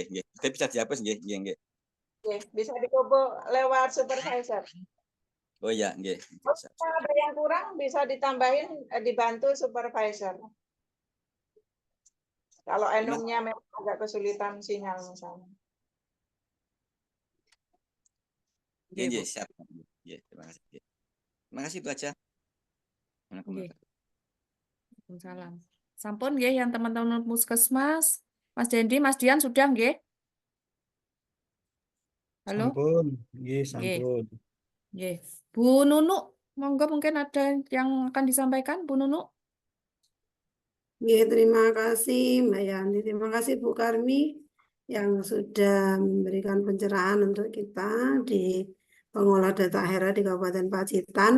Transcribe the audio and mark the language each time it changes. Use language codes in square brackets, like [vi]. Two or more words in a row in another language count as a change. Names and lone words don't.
[id] Tapi bisa dihapus nggih. Oke, bisa di Kobo lewat supervisor. Oh iya, nggih. Kalau ada yang kurang bisa ditambahin dibantu supervisor. Kalau enumnya memang agak kesulitan sinyal misalnya. Nggih, siap. Nggih, terima kasih. Terima kasih itu aja. Waalaikumsalam. [jv] Sampun nggih [id] yang teman-teman puskesmas. Mas Dendi, Mas Dian sudah nggih? Halo? [jv] Sampun, nggih, sampun. [id] Nggih. Bu Nunu, monggo mungkin ada yang akan disampaikan, Bu Nunu. Nggih, terima kasih Mbak Yanti. Terima kasih Bu Karmi yang sudah memberikan pencerahan untuk kita di pengolah data HERA di Kabupaten Pacitan.